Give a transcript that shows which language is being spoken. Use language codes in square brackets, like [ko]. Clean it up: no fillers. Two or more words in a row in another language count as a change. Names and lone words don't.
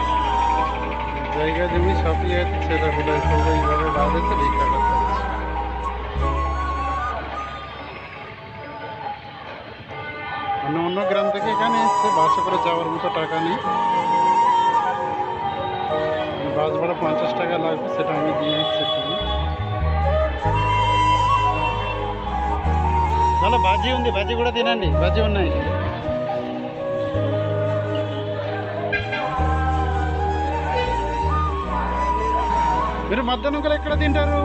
[bn] জায়গা জমি সবই আছে, সেটা হলে এইভাবে বাঁধে তো ঠিক আছে। অন্য গ্রাম থেকে এখানে এসছে বাসে করে যাওয়ার মতো টাকা নেই, বাস ভাড়া 50 টাকা লাগবে, সেটা আমি দিয়ে দিচ্ছি তুমি। [te] చాలా బాజీ ఉంది, బాజీ కూడా తినండి, బాజీ ఉన్నాయి. మీరు మధ్యాహ్నం ఎక్కడ తింటారు?